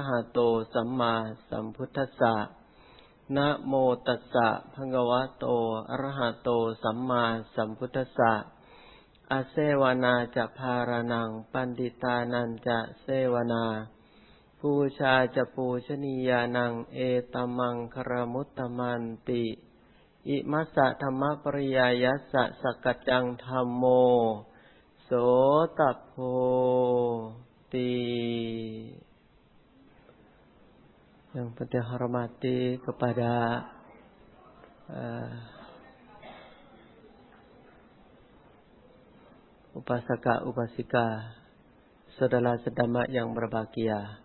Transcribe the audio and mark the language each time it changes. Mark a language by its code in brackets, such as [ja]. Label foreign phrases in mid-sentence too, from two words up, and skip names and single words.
[pi] หะโตสัมมาสัมพุทธัสสะนะโมตัสสะภะคะวะโตอะระหะโตสัมมาสัมพุทธัสสะอาเสวนาจะภารนังปันติตานันจะเสวนาปูชาจะปูชนียานังเอตัมมังคารมุตตมันติอิมัสสะธัมมปริยายัสสะสักกัจจังธัมโมโสตโพติ. [id] Yang penting hormati kepada [pi] upasaka upasika [id] saudara sedama yang berbahagia.